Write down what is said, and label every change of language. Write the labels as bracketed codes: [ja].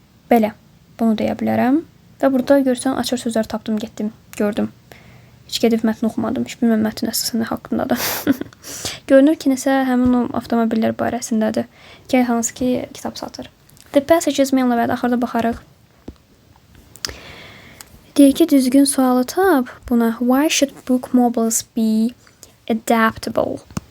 [az] Belə, bunu deyə bilərəm. Və burada görsən açar sözlər tapdım, getdim, gördüm. Heç gedib mətni oxumadım. Heç bilməm mətn əslində haqqındadır. Görünür ki, nəsə həmin o avtomobillər barəsindədir. Gəl hansı ki kitab satır. The Passages mənlə və axırda baxarıq. Deyir ki, düzgün sualı tap buna. [en] Why should book mobiles be adaptable?